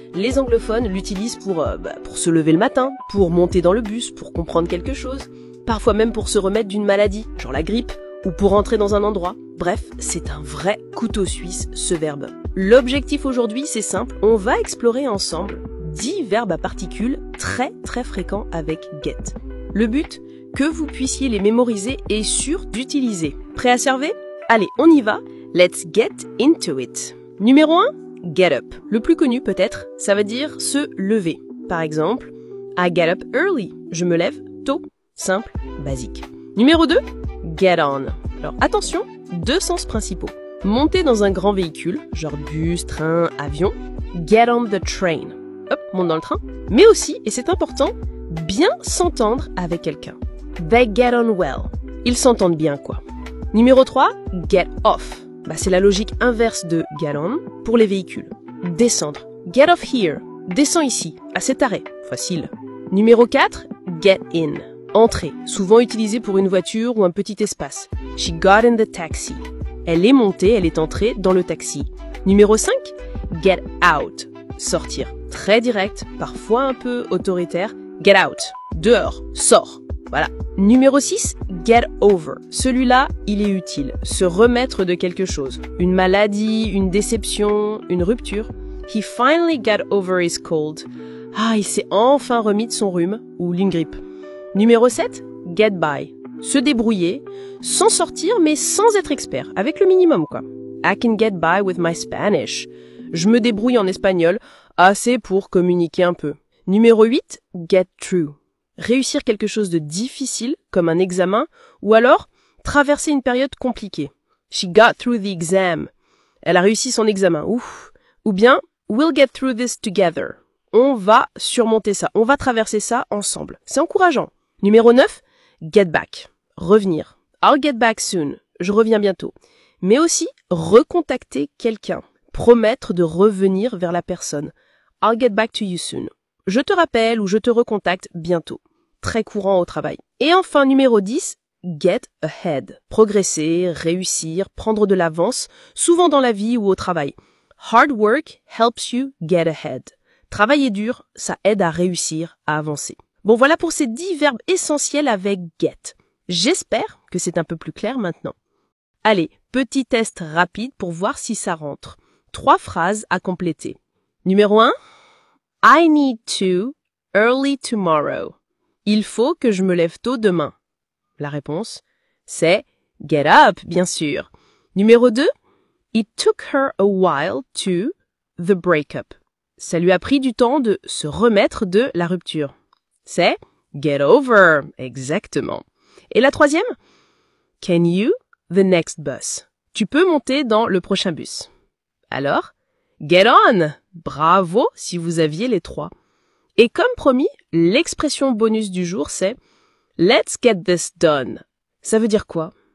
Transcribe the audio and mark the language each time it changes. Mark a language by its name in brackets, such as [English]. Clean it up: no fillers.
[French] Les anglophones l'utilisent pour se lever le matin, pour monter dans le bus, pour comprendre quelque chose, parfois même pour se remettre d'une maladie, genre la grippe, ou pour entrer dans un endroit. Bref, c'est un vrai couteau suisse, ce verbe. L'objectif aujourd'hui, c'est simple, on va explorer ensemble 10 verbes à particules très fréquents avec get. Le but, que vous puissiez les mémoriser et sûr d'utiliser. Prêt à server? Allez, on y va, [English] let's get into it. [French] Numéro 1, get up. Le plus connu peut-être, ça veut dire se lever. Par exemple, [English] I get up early. [French] Je me lève tôt. Simple, basique. Numéro 2, get on. Alors attention, 2 sens principaux. Monter dans un grand véhicule, genre bus, train, avion. [English] Get on the train. [French] Hop, monte dans le train. Mais aussi, et c'est important, bien s'entendre avec quelqu'un. [English] They get on well. [French] Ils s'entendent bien, quoi. Numéro 3, get off. C'est la logique inverse de get on pour les véhicules. Descendre. [English] Get off here. [French] Descends ici, à cet arrêt. Facile. Numéro 4, get in. Entrer, souvent utilisé pour une voiture ou un petit espace. [English] She got in the taxi. [French] Elle est montée, elle est entrée dans le taxi. Numéro 5, get out. Sortir. Très direct, parfois un peu autoritaire. [English] Get out. [French] Dehors. Sors. Voilà. Numéro 6, get over. Celui-là, il est utile. Se remettre de quelque chose. Une maladie, une déception, une rupture. [English] He finally got over his cold. [French] Il s'est enfin remis de son rhume ou d'une grippe. Numéro 7, get by. Se débrouiller, s'en sortir mais sans être expert, avec le minimum quoi. [English] I can get by with my Spanish. [French] Je me débrouille en espagnol, assez pour communiquer un peu. Numéro 8, get through. Réussir quelque chose de difficile, comme un examen, ou alors traverser une période compliquée. [English] She got through the exam. [French] Elle a réussi son examen. Ouf. Ou bien, [English] we'll get through this together. [French] On va surmonter ça, on va traverser ça ensemble. C'est encourageant. [English] Numéro 9, get back. [French] Revenir. [English] I'll get back soon. [French] Je reviens bientôt. Mais aussi, recontacter quelqu'un. Promettre de revenir vers la personne. [English] I'll get back to you soon. [French] Je te rappelle ou je te recontacte bientôt. Très courant au travail. Et enfin, numéro 10, get ahead. Progresser, réussir, prendre de l'avance, souvent dans la vie ou au travail. [English] Hard work helps you get ahead. [French] Travailler dur, ça aide à réussir, à avancer. Bon, voilà pour ces 10 verbes essentiels avec get. J'espère que c'est un peu plus clair maintenant. Allez, petit test rapide pour voir si ça rentre. 3 phrases à compléter. [English] Numéro 1, I need to early tomorrow. [French] Il faut que je me lève tôt demain. La réponse, c'est get up, bien sûr. [English] Numéro 2, it took her a while to the breakup. [French] Ça lui a pris du temps de se remettre de la rupture. C'est get over, exactement. Et la troisième, [English] can you the next bus. [French] Tu peux monter dans le prochain bus. Alors, get on. Bravo si vous aviez les 3. Et comme promis, l'expression bonus du jour, c'est « [English] Let's get this done [French] ». Ça veut dire quoi?